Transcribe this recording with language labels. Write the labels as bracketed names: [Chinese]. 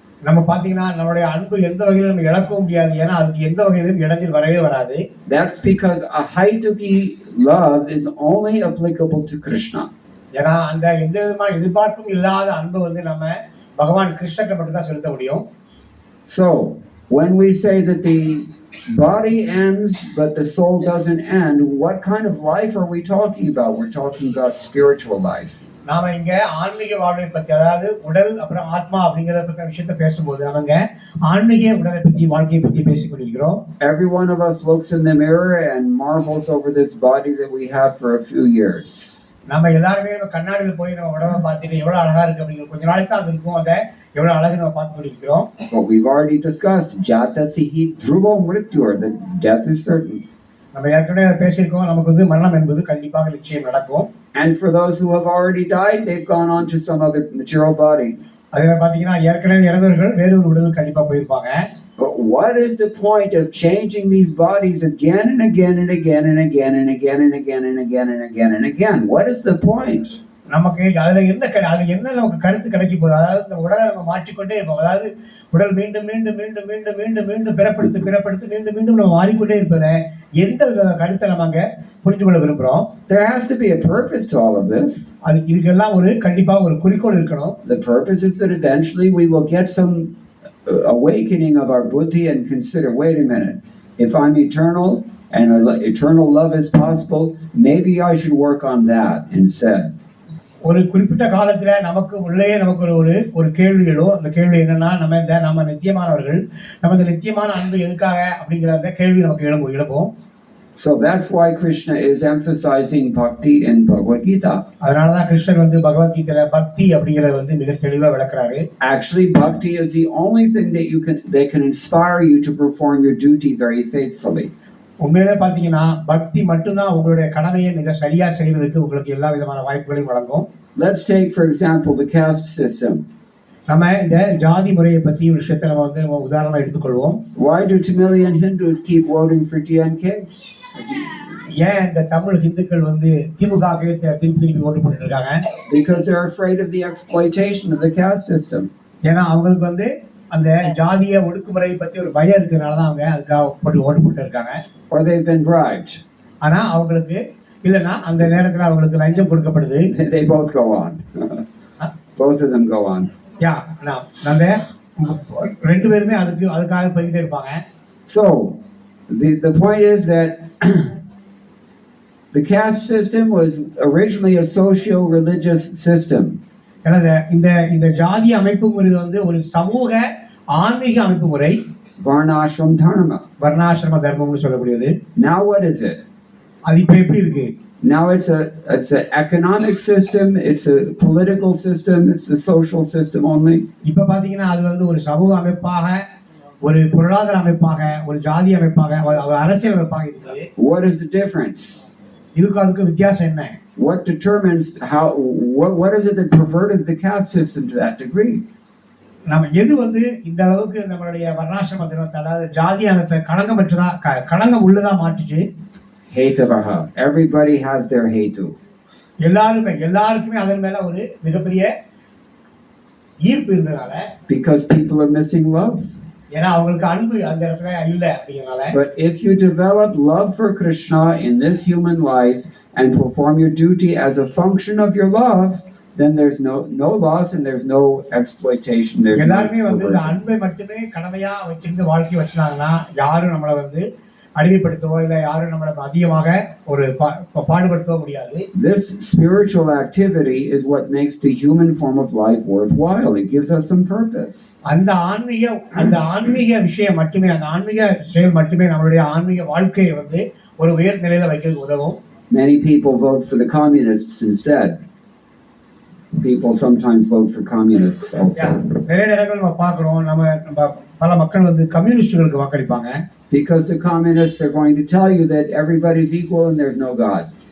[Tamil] நம்ம பாத்தீங்கன்னா நம்மளுடைய அன்பு எந்த வகையிலும் நம்ம இழக்கவும் முடியாது. ஏன்னா அதுக்கு எந்த வகையிலும் இடைஞ்சல் வரவே வராது. [English] That's because ahaituki love is only applicable to Krishna. [Tamil] ஏன்னா அந்த எந்த விதமான எதிர்பார்ப்பும் இல்லாத அன்பு வந்து நம்ம பகவான் கிருஷ்ணருக்கு மட்டும் தான் செலுத்த முடியும். [English] So when we say that the body ends but the soul doesn't end, what kind of life are we talking about? We're talking about spiritual life. [Tamil] நாம இங்க ஆன்மீக வாழ்வை பத்தி, அதாவது உடல் அப்புறம் ஆத்மா அப்படிங்கிற விஷயத்தை பேசும்போது நாமங்க ஆன்மீக உடலை பத்தி வாழ்க்கையை பத்தி பேசிக் கொண்டிருக்கிறோம். [English] Every one of us looks in the mirror and marvels over this body that we have for a few years. [Tamil] நம்ம எல்லாருமே கண்ணாடியில் போய் நம்ம உடம்பை பார்த்துட்டு எவ்வளவு அழகா இருக்கு அப்படிங்கிற கொஞ்ச நாளைக்கு தான் அது இருக்கும். அதை எவ்வளவு அழகு நம்ம பார்த்து கொண்டிருக்கிறோம். [English] But we've already discussed [Sanskrit] jata sihi dhruvo mrityu, [English] that death is certain. [Tamil] நம்ம ஏற்கனவே பேசியிருக்கோம், நமக்கு வந்து மரணம் என்பது கண்டிப்பாக நிச்சயம் நடக்கும். [English] And for those who have already died, they've gone on to some other material body. [Tamil] அதே பாத்தீங்கன்னா ஏற்கனவே இறந்தவர்கள் வேறு ஒரு உடலுக்கு கண்டிப்பா போயிருப்பாங்க. [English] But what is the point of changing these bodies again and again and again and again and again and again and again and again and again? What is the point? [Tamil] நமக்கு அதுல என்ன நமக்கு கருத்து கிடைக்க போகுது? அதாவது இந்த உடலை நம்ம மாற்றிக்கொண்டே இருப்போம். அதாவது உடல் மீண்டும் மீண்டும் மீண்டும் மீண்டும் மீண்டும் மீண்டும் பிறப்படுத்து மீண்டும் மீண்டும் நம்ம மாறிக்கொண்டே இருப்பதை எந்த வித கருத்தை நம்ம அங்க புரிந்து கொள்ள விரும்புறோம்? [English] There has to be a purpose to all of this. [Tamil] இதுக்கெல்லாம் ஒரு கண்டிப்பா ஒரு குறிக்கோள் இருக்கணும். [English] The purpose is that eventually we will get some awakening of our buddhi and consider, wait a minute, if I'm eternal and eternal love is possible, maybe I should work on that instead. [Tamil] ஒரு குறிப்பிட்ட காலத்துல நமக்கு உள்ளே நமக்கு ஒரு கேள்வி எழும். அந்த கேள்வி என்னன்னா, நம்ம நித்தியமானவர்கள், நம்ம இந்த நித்தியமான அன்பு எதுக்காக அப்படிங்கிற அந்த கேள்வி நமக்கு எழுப்போம். [English] So that's why Krishna is emphasizing bhakti in Bhagavad Gita. [Tamil] அதனாலதான் கிருஷ்ணர் வந்து பகவத்கீதையில பக்தி அப்படிங்கறத வந்து மிக தெளிவா விளக்குறாரு. [English] Actually, bhakti is the only thing that can inspire you to perform your duty very faithfully. [Tamil] உண்மையிலே பாத்தீங்கன்னா பக்தி மட்டும்தான் உங்களுடைய கடமையை மிக சரியா செய்வதற்கு உங்களுக்கு எல்லா விதமான வாய்ப்புகளையும் வழங்கும். [English] Let's take for example the caste system. [Tamil] நம்ம இந்த ஜாதி முறையை பத்தி விஷயத்தை நம்ம வந்து உதாரணமா எடுத்துக்கொள்வோம். [English] Why do Tamilian Hindus keep voting for DMK? [Tamil] ஏன் இந்த தமிழ் இந்துக்கள் வந்து திமுகவே திருப்பி ஓட்டு போட்டு இருக்காங்க? [English] Because they're afraid of the exploitation of the caste system. [Tamil] ஏன்னா அவங்களுக்கு வந்து அந்த ஜாதிய ஒடுக்குமுறை பத்தி ஒரு பயம் இருக்கிறதுனால தான் அவங்க அதுக்காக ஓட்டு போட்டு இருக்காங்க. [English] Or they've been bribed. [Tamil] ஆனா அவங்களுக்கு இல்லைன்னா அந்த நேரத்துல அவங்களுக்கு லஞ்சம் கொடுக்கப்படுது. [English] They both go on. Both of them go on. [Tamil] யா, நம்ம ரெண்டு பேருமே அதுக்காக போயிட்டே இருப்பாங்க. [English] So the point is that the caste system was originally a socio-religious system. [Tamil] எனது இந்த இந்த ஜாதி அமைப்பு முறை வந்து ஒரு சமூக ஆன்மீக அமைப்பு முறை, [Sanskrit] Varnashram Dharma. [Tamil] வர்ணாசிரம தர்மம்னு சொல்லக்கூடியது. [English] Now what is it? [Tamil] அது இப்ப எப்படி இருக்கு? [English] Now it's an economic system, it's a political system, it's a social system only. [Tamil] இப்ப பாத்தீங்கன்னா அது வந்து ஒரு சமூக அமைப்பாக, ஒரு பொருளாதார அமைப்பாக, ஒரு ஜாதி அமைப்பாக, ஒரு அரசியல் அமைப்பாக இருக்குது. [English] What is the difference? [Tamil] இதுக்கு அதுக்கு வித்தியாசம் என்ன? [English] What determines what is it that perverted the caste system to that degree? [Tamil] நம்ம எது வந்து இந்த அளவுக்கு நம்மளுடைய வர்ணாசிரம தர்மத்தை, அதாவது ஜாதி அமைப்பை களங்கமற்றதா, களங்கம் உள்ளதா மாற்றிச்சு? [Sanskrit] Hetavaha. [English] Everybody has their hetu. [Tamil] எல்லாருக்குமே அதன் மேல ஒரு மிகப்பெரிய ஈர்ப்பு இருந்தனால, [English] because people are missing love. [Tamil] ஏன்னா அவங்களுக்கு அன்பு அந்த இடத்துல இல்ல அப்படிங்கறனால. [English] But if you develop love for Krishna in this human life and perform your duty as a function of your love, then there's no loss and there's no exploitation. [Tamil] எல்லாருமே வந்து இந்த அன்பை மட்டுமே கடமையா வச்சிருந்து வாழ்க்கை வச்சாங்கன்னா யாரும் நம்மள வந்து அடிமைப்படுத்தவோ இல்ல யாரும் நம்மள அதிகமாக ஒரு பாடுபடுத்தவோ முடியாது. [English] This spiritual activity is what makes the human form of life worthwhile. It gives us some purpose. [Tamil] அந்த ஆன்மீக விஷயம் மட்டுமே, அந்த ஆன்மீக செயல் மட்டுமே நம்மளுடைய ஆன்மீக வாழ்க்கையை வந்து ஒரு உயர் நிலையில வைக்கிறதுக்கு உதவும். [English] Many people vote for the communists instead. People sometimes vote for communists also. [Tamil] நிறைய நேரங்கள் நம்ம பார்க்கிறோம், நம்ம பல மக்கள் வந்து கம்யூனிஸ்டுகளுக்கு வாக்களிப்பாங்க. [English] Because the communists are going to tell you that everybody's equal and there's no God.